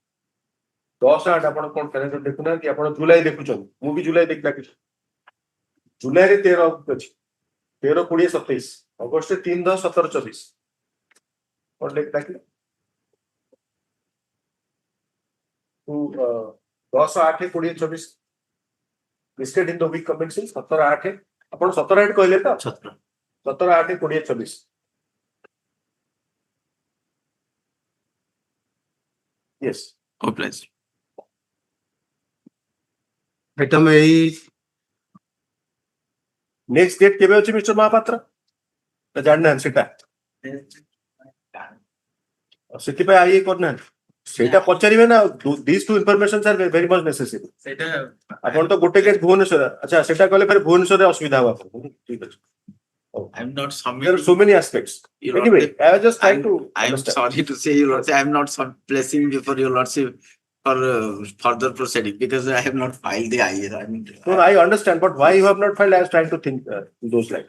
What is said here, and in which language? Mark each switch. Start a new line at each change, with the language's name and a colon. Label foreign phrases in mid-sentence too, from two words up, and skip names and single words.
Odia: 10/8 ଆପଣ କଣ କ୍ୟାଲେଣ୍ଡର ଦେଖୁନାହାନ୍ତି ଆପଣ ଜୁଲାଇ ଦେଖୁଛନ୍ତି ମୁଁ ବି ଜୁଲାଇ ଦେଖି ଡାକିଛି ଜୁଲାଇରେ 13 ଅଛି 13 20 27 ଅଗଷ୍ଟରେ 3 10 17 24 କଣ ଲେଖି ଡାକିଲେ
English: 10/8/2024 listed in the week commencing 17/8
Odia: ଆପଣ 17/8 କହିଲେ ତ
English: 17/8/2024 yes Oh, please.
Odia: item ଏଇ
English: next date
Odia: କେବେ ଅଛି ମିଷ୍ଟର ମହାପାତ୍ର ଜାଣିନାହାନ୍ତି ସେଟା ସେଥିପାଇଁ ଆଇଏ କରିନାହାନ୍ତି ସେଇଟା ପଚାରିବେ ନା
English: these two informations are very much necessary
Odia: ସେଟା ଆପଣ ତ ଗୋଟେ କେସ୍ ଭୁବନେଶ୍ୱର ଆଚ୍ଛା ସେଟା କଲେ ଫେର ଭୁବନେଶ୍ୱରରେ ଅସୁବିଧା ହବ ଆପଣଙ୍କୁ ଠିକ ଅଛି
English: I'm not there submitting. are so many aspects Your anyway Lordship, I was just trying to I'm understand. sorry to say, Your Lordship, I'm not placing before Your Lordship for further proceeding because I have not filed the IR. I mean, No, I understand, but why you have not filed? I was trying to think those lines.